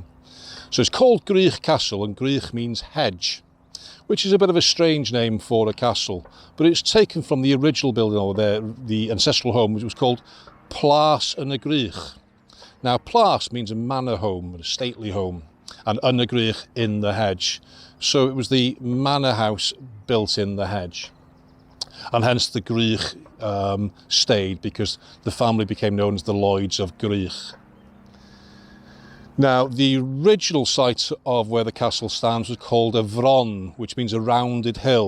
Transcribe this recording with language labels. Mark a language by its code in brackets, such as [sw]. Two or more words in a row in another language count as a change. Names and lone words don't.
[en] So it's called Gwrych Castle, and Gwrych means hedge, which is a bit of a strange name for a castle, but it's taken from the original building over there, the ancestral home, which was called Plas yn y Gwrych. Now, Plas means a manor home, a stately home, and yn y Gwrych, in the hedge. So it was the manor house built in the hedge. And hence the Gwrych stayed, because the family became known as the Lloyds of Gwrych. Now, the original site of where the castle stands was called a Vron, which means a rounded hill.